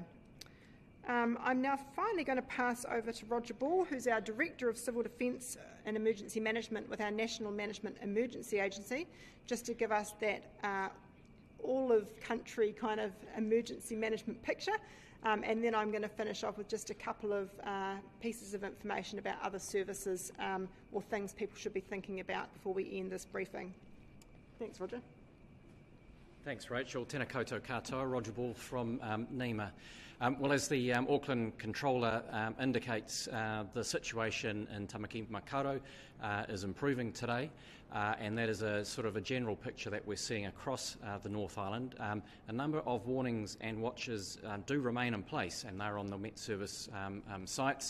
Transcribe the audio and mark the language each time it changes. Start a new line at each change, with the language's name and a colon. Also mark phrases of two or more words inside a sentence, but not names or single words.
English: I'm now finally going to pass over to Roger Ball, who's our Director of Civil Defence and Emergency Management with our National Management Emergency Agency, just to give us that all-of-country kind of emergency management picture. And then I'm going to finish off with just a couple of pieces of information about other services or things people should be thinking about before we end this briefing. Thanks, Roger. Thanks, Rachel.
Māori: Tēnā koutou katoa,
English: Roger Ball from NEMA. Well, as the Auckland Controller indicates, the situation in Tamaki Makaurau is improving today, and that is a sort of a general picture that we're seeing across the North Island. A number of warnings and watches do remain in place, and they're on the Met Service sites.